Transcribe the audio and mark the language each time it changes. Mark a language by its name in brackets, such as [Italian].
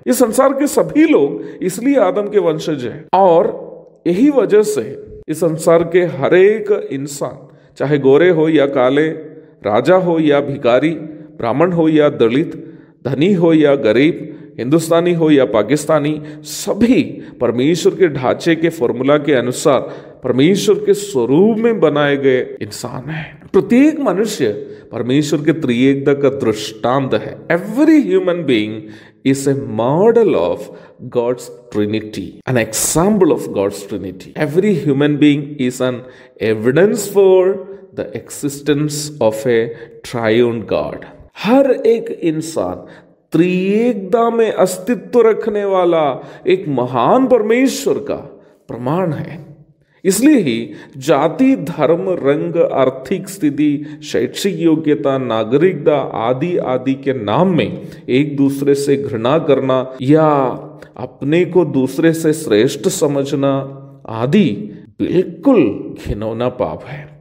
[Hindi] इस संसार के सभी लोग इसलिए आदम के वंशज हैं और यही वजह से इस संसार के हर एक इंसान, चाहे गोरे हो या काले, राजा हो या भिखारी, ब्राह्मण हो या दलित, धनी हो या गरीब, हिंदुस्तानी हो या पाकिस्तानी, सभी परमेश्वर के ढांचे के फॉर्मूला के अनुसार परमेश्वर के स्वरूप में बनाए गए इंसान हैं। प्रत्येक मनुष्य परमेश्वर के त्रिएकता का दृष्टांत है। [English] Every human being is a model of God's Trinity, an example of God's Trinity. Every human being is an evidence for the existence of a triune God. [Hindi] हर एक इंसान त्रिएकता में अस्तित्व रखने वाला एक महान परमेश्वर का प्रमाण है। इसलिए ही जाति, धर्म, रंग, आर्थिक स्थिति, शैक्षिक योग्यता, नागरिकता आदि आदि के नाम में एक दूसरे से घृणा करना या अपने को दूसरे से श्रेष्ठ समझना आदि बिल्कुल घिनौना पाप है।